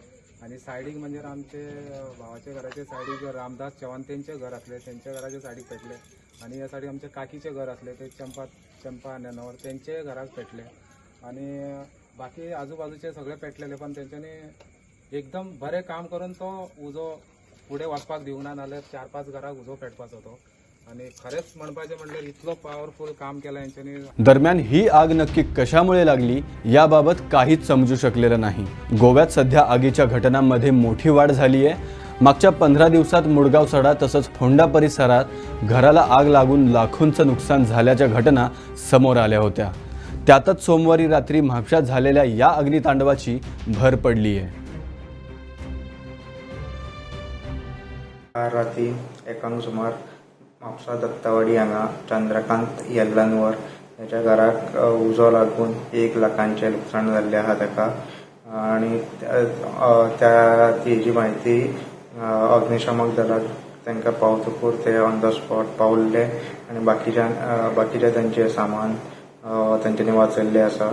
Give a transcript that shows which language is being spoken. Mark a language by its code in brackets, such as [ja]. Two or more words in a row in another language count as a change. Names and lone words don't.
[kok] आनी सायडीक म्हणजे आमचे भावाच्या घराचे सायडीक रामदास चव्हाण तेंचे घर आसले तेंच्या घराचे सायडीक पेटले आनी ह्या सायडीक आमचे काकीचे घर आसले ते चंपा नॅनोवर तेंचे घराक पेटले आनी बाकी आजूबाजूचे सगळे पेटलेले पण तेंच्यांनी एकदम बरें काम करून तो उजो फुडें वचपाक दिवना नाल्यार 4-5 घराक उजो पेटपाचो तो आणि खरेच म्हणपाचे म्हणल्यार इतलो पॉवरफुल काम केलं यांच्यानी [mr] दरम्यान ही आग नक्की कशामुळे लागली याबाबत काहीच समजू शकलेलं नाही गोव्यात सध्या आगीच्या घटनांमध्ये मोठी वाढ झाली आहे मागच्या 15 दिवसात मुडगाव सडा तसंच फोंडा परिसरात घराला आग लागून लाखोंचं नुकसान झाल्याच्या घटना समोर आल्या होत्या त्यातच सोमवारी रात्री म्हापशात झालेल्या या अग्नितांडवाची भर पडली आहे [kok] रात्री 1 सुमार म्हापसा दत्तावाडी हांगा चंद्रकांत येल्लांवर त्याच्या घराक उजो लागून 1 लाखांचे लुकसाण जाल्ले आहा ताका आणि तेजी म्हायती अग्निशमक दलाक तांकां पावतकूर ते [en] on the spot [kok] पावल्ले आणि बाकीच्या तांचे सामान तांच्यांनी वाचयल्लें आसा.